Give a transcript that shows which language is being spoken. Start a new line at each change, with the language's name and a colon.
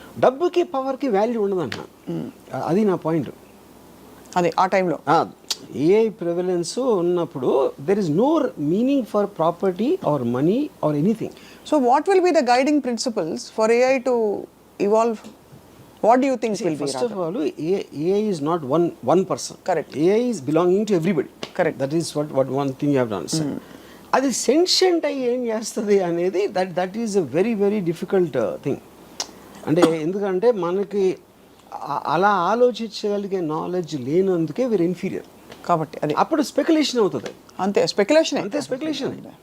Telugu: డబ్బుకి పవర్కి వాల్యూ ఉండదంట, అది నా పాయింట్. అదే ఆ టైంలో
English: AI prevalence ఉన్నప్పుడు there is no meaning for property or money or anything. So what will be the guiding principles for AI to evolve? What do you think will be? First of all, AI is not one person. Correct. AI is belonging to everybody. Correct. That is what one thing you have to understand.
Telugu: అది sentient అయ్యి ఏం చేస్తుంది అనేది
English: That is a very very difficult thing.
Telugu: అంటే ఎందుకంటే మనకి అలా ఆలోచించగలిగే knowledge లేనందుకే వీరు ఇన్ఫీరియర్ కాబట్టి అది అప్పుడు స్పెక్యులేషన్ అవుతుంది. అంతే స్పెక్యులేషన్, అంతే స్పెక్యులేషన్.